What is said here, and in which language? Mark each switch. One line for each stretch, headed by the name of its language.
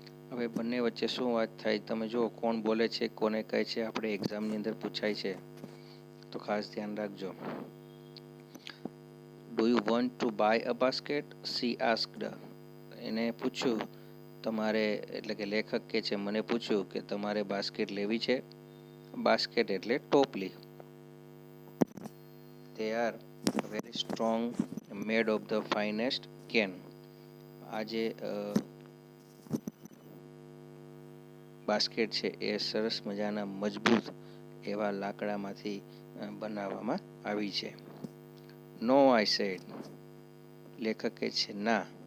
Gujarati: હવે બંને વચ્ચે શું વાત થાય તમે જુઓ. કોણ બોલે છે, કોને કહે છે, આપણે એક્ઝામની અંદર પૂછાય છે, તો ખાસ ધ્યાન રાખજો.
English: do you want to buy a basket, she asked,
Gujarati: એને પૂછ્યું તમારે, એટલે કે લેખક કે છે મને પૂછ્યું કે તમારે બાસ્કેટ લેવી છે. બાસ્કેટ એટલે ટોપલી.
English: They are very strong, made of the finest cane.
Gujarati: આ જે બાસ્કેટ છે એ સરસ મજાના મજબૂત એવા લાકડામાંથી બનાવવામાં આવી છે.
English: no I said,
Gujarati: લેખક કહે છે ના.